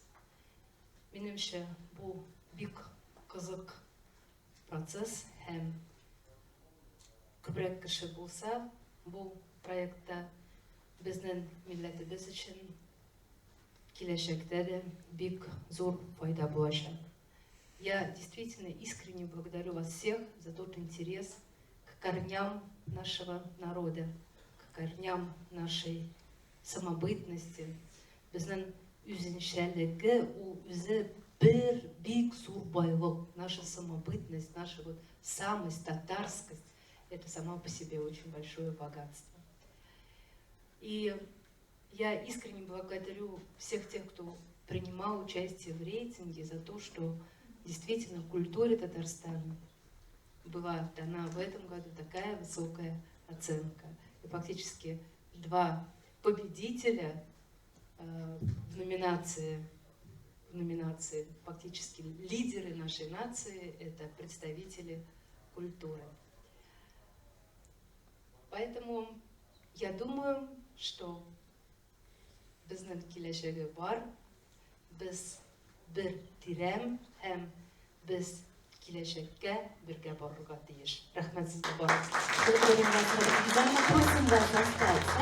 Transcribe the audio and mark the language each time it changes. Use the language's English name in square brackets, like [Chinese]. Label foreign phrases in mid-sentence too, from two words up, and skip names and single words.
[Tatar] Минемчә, бу бик кызык процесс һәм күбрәк кеше булса, бу проектта безнең милләтебез өчен киләчәктә дә бик зур файда булачак. [Russian] Я действительно искренне благодарю вас всех за тот интерес к корням нашего народа, к корням нашей самобытности. [Tatar] Безнең үзенчәлеге, ул үзе бер бик зур байлык. [Russian] Наша самобытность, наша вот самость, татарскость, это само по себе очень большое богатство. И я искренне благодарю всех тех, кто принимал участие в рейтинге, за то, что действительно культуре Татарстана была дана в этом году такая высокая оценка. И фактически 2 победителя в номинации, фактически лидеры нашей нации, это представители культуры. Поэтому я думаю, что [Tatar] безнең киләчәге бар, без бер тирәм һәм без киләчәккә бергә барырга тиеш. Рәхмәт сезгә барыгызга. [Russian] Просим вас остаться.